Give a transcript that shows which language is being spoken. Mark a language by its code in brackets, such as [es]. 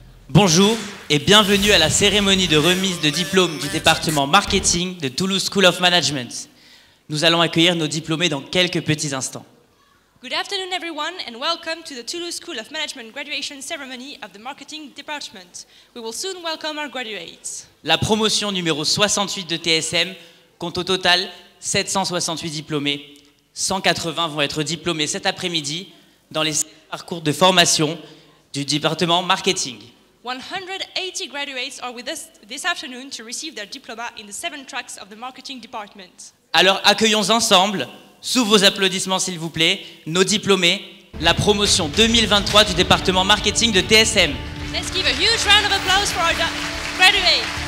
[fr] Bonjour et bienvenue à la cérémonie de remise de diplôme du département marketing de Toulouse School of Management. Nous allons accueillir nos diplômés dans quelques petits instants. [en] Good afternoon everyone and welcome to the Toulouse School of Management graduation ceremony of the marketing department. We will soon welcome our graduates. [fr] La promotion numéro 68 de TSM compte au total 768 diplômés. 180 vont être diplômés cet après-midi dans les parcours de formation du département marketing. [en] 180 graduates are with us this afternoon to receive their diploma in the 7 tracks of the marketing department. [fr] Alors accueillons ensemble, sous vos applaudissements s'il vous plaît, nos diplômés, la promotion 2023 du département marketing de TSM. [en] Let's give a huge round of applause for our graduates.